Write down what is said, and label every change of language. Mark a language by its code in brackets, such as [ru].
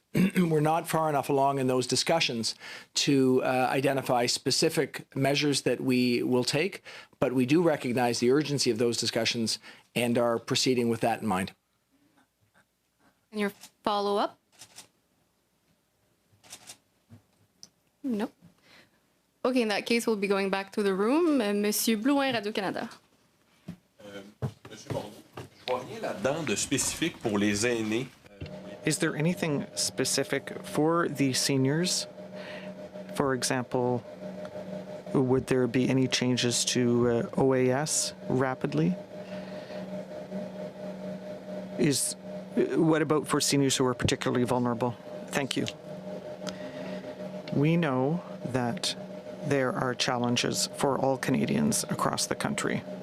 [en] We're not far enough along in those discussions to identify specific measures that we will take, but we do recognize the urgency of those discussions and are proceeding with that in mind. And your follow-up? No. Okay, in that case, we'll be going back to the room. [fr] Monsieur Blouin, Radio-Canada. Monsieur Morneau, je vois rien là-dedans de spécifique pour les aînés. [en] Is there anything specific for the seniors? For example, would there be any changes to OAS rapidly? What about for seniors who are particularly vulnerable? Thank you. We know that there are challenges for all Canadians across the country.